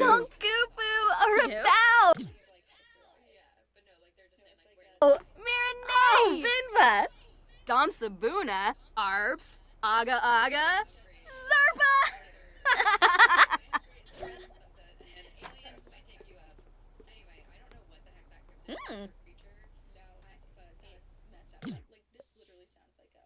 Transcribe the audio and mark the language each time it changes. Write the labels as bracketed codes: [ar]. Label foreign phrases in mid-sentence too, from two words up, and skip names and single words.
[en] Tonkupu! Arabao! Marinade! Binva. Dom Sabuna! Arps! Aga Aga! Zarpa! No, but that's messed up. Like, this literally sounds